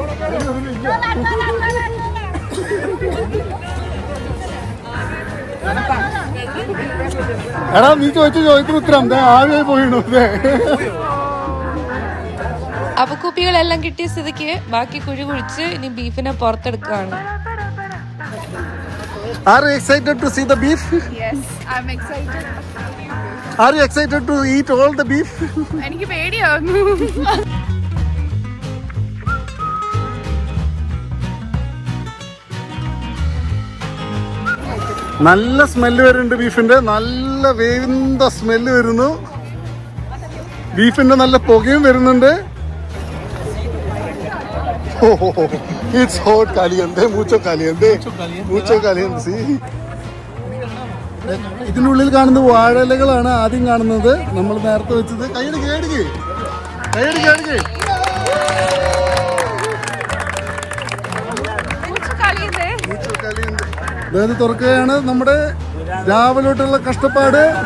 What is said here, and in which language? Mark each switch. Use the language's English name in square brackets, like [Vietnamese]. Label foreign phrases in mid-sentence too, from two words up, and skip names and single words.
[Malayalam] എടാ നീ ചോദിക്കുന്ന ഉത്തരം ആവിയായി പോയിണു. അപ്പൊ കുപ്പികളെല്ലാം കിട്ടിയ സ്ഥിതിക്ക് ബാക്കി കുഴി കുഴിച്ച് ഇനി ബീഫിനെ പുറത്തെടുക്കുകയാണ്. [English] Are you excited to see the beef? Yes, I'm excited. Are you excited to eat all the beef? [Malayalam] എനിക്ക് പേടിയാവുന്നു. നല്ല സ്മെല്ല് വരുന്നുണ്ട് ബീഫിന്റെ, നല്ല വേവിന്ത സ്മെല്ല് വരുന്നു. ബീഫിന്റെ നല്ല പുകയും വരുന്നുണ്ട്. [English] It's hot, [Spanish] caliente, mucho caliente, mucho caliente. See? [Malayalam] ഇതിനുള്ളിൽ കാണുന്ന വാഴയിലകളാണ് ആദ്യം കാണുന്നത്. നമ്മൾ നേരത്തെ വെച്ചത് കൈയടിക്ക് അതായത് തുറക്കുകയാണ് നമ്മുടെ രാവിലോട്ടുള്ള കഷ്ടപ്പാട്.